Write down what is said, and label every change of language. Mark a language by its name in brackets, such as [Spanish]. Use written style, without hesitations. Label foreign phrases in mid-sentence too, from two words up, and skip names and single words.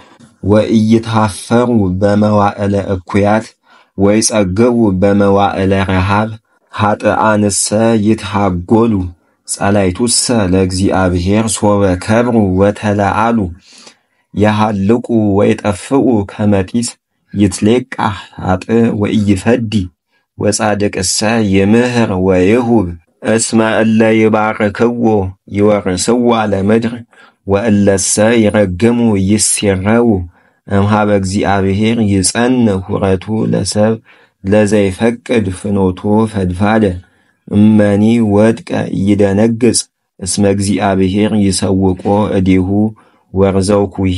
[Geez] ወኢይትሃፈሩ በመዋዕለ እኩያት ወይጸግቡ በመዋዕለ ረሃብ ኃጥኣንሰ ይትሃጐሉ ጸላይቱሰ ለእግዚአብሔር ሶበ ከብሩ ወተለዓሉ የሃልቁ ወይጠፍኡ ከመ ጢስ ይትሌቃህ ኃጥእ ወኢይፈዲ ወጻድቅሰ ይምህር ወይሁብ እስመ እለ ይባርክዎ ይወርስዋ ለምድር ወእለሰ ይረግሙ ይሴረው እምኀበ እግዚአብሔር ይጸንዕ ሁረቱ ለሰብ ለዘይፈቅድ ፍኖቶ ፈድፋደ እመኒ ወድቀ ይደነግጽ እስመ እግዚአብሔር ይሰውቆ እዴሁ ወርዘውኩሂ